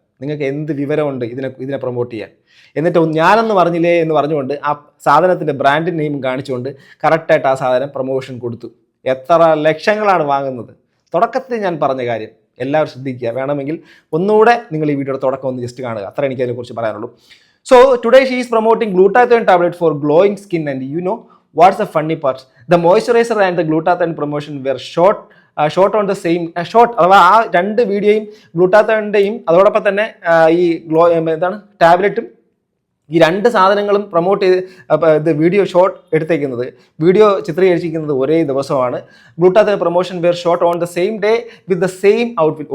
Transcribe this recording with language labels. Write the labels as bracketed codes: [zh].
[ml] നിങ്ങൾക്ക് എന്ത് വിവരമുണ്ട് ഇതിനെ പ്രൊമോട്ട് ചെയ്യാൻ? എന്നിട്ട് ഞാനെന്ന് പറഞ്ഞില്ലേ എന്ന് പറഞ്ഞുകൊണ്ട് ആ സാധനത്തിൻ്റെ ബ്രാൻഡ് നെയിം കാണിച്ചുകൊണ്ട് കറക്റ്റായിട്ട് ആ സാധനം പ്രൊമോഷൻ കൊടുത്തു. എത്ര ലക്ഷങ്ങളാണ് വാങ്ങുന്നത്? തുടക്കത്തിൽ ഞാൻ പറഞ്ഞ കാര്യം എല്ലാവരും ശ്രദ്ധിക്കുക. വേണമെങ്കിൽ ഒന്നുകൂടെ നിങ്ങൾ ഈ വീഡിയോയുടെ തുടക്കം ഒന്ന് ജസ്റ്റ് കാണുക. അത്ര എനിക്ക് അതിനെക്കുറിച്ച് പറയാനുള്ളൂ. [en] So today she is promoting glutathione tablet for glowing skin, and you know what's the funny part? The moisturizer and the glutathione promotion were shot on the same shot. [ml] അഥവാ ആ രണ്ട് വീഡിയോയും ഗ്ലൂട്ടാത്തോണിൻ്റെയും അതോടൊപ്പം തന്നെ ഈ ടാബ്ലറ്റും ഈ രണ്ട് സാധനങ്ങളും പ്രൊമോട്ട് ചെയ്ത് വീഡിയോ ഷോട്ട് എടുത്തേക്കുന്നത്, വീഡിയോ ചിത്രീകരിച്ചിരിക്കുന്നത് ഒരേ ദിവസമാണ്. [en] Glutathione promotion were shot on the same day with the same outfit.